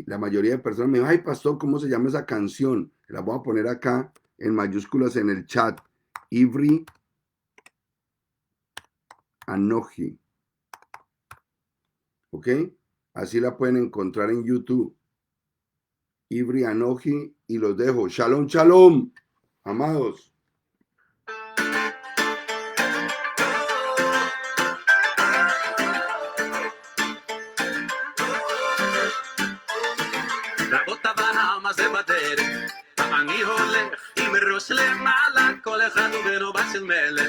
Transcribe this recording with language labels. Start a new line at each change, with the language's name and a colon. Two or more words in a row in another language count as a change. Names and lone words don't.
Spanish: La mayoría de personas me dicen: ay, pastor, ¿cómo se llama esa canción? La voy a poner acá en mayúsculas en el chat. Ivri Anoji. ¿Ok? Así la pueden encontrar en YouTube. Ivri Anoji, y los dejo.
Hebrew: שלום, שלום,
Spanish: amados.
Hebrew: רבות אברהם הזה בדרך, אני הולך עם ראש למעלה, כל אחד הוא בנו בת של מלך.